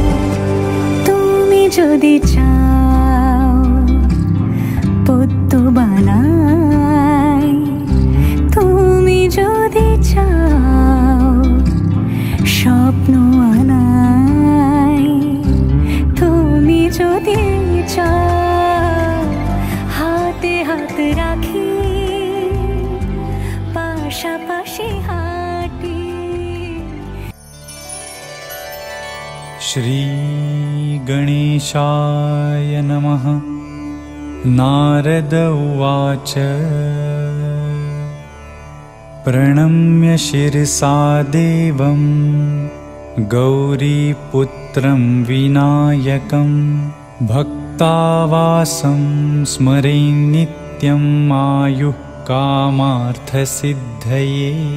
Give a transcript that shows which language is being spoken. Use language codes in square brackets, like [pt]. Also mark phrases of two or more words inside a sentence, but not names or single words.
[bn] যদি চাও পদ্ম বানাই তুমি যদি চাও স্বপ্ন আনাই তুমি যদি চাও হাতে হাত রাখি পাশাপাশি হাঁটি [sa] श्री गणेशाय नमः। नारद उवाच प्रणम्य शिरसा देवं गौरीपुत्रं विनायकं भक्तावासं स्मरे नित्यं आयुः कामार्थसिद्धये।